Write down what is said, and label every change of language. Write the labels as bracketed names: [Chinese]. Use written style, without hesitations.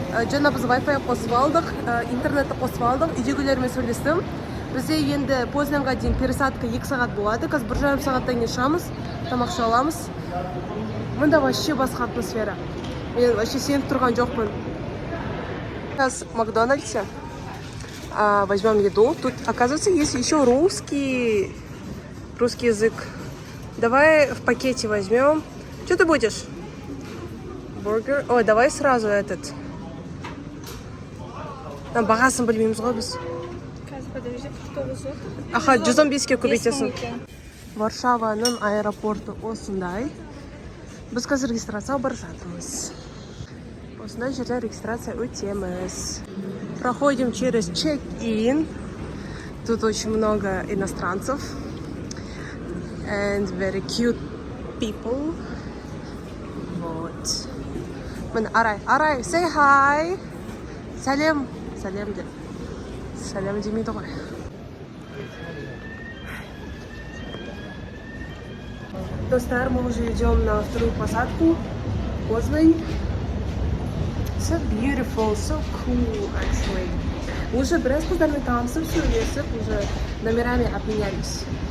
[Kazakh] Жаңа біз Wi-Fi қосып алдық, интернетті қосып алдық, үйдегілермен сөйлестім. Бізде енді Познанға дейін пересадка 2 сағат болады. Қазір 1,5 сағаттан кейін шығамыз, тамақ іше аламыз. Мында [Russian] вообще [Kazakh] басқа атмосфера. Мен вообще сеніп тұрған жоқпын. [Russian] Сейчас в Макдональдсе возьмем еду. Тут, оказывается, есть еще русский язык. Давай в пакете возьмем. Что ты будешь? Бургер? Ой, давай сразу этот. [Kazakh] Бағасын білмейміз ғой біз. Қазір [Russian] подожди, 9 злотых. [Kazakh] Аха, 115-ке көбейтесің. Варшаваның аэропорты осындай. Біз қазір регистрацияға бара жатырмыз. Осындай жерде регистрация өтеміз. [Russian] Проходим через check-in. Тут очень много иностранцев. [English] And very cute people. [Russian] Вот. [Kazakh] Мен Арай, [English] say hi. [Kazakh] Сәлем сәлем де. Сәлем демейді ғой. [Russian] Достар, мы уже идем на вторую посадку. Познань. [English] So beautiful, so cool, actually. [Kazakh] Уже біраз қыздармен танысып, сөйлесіп, [Russian] уже номерами обменялись.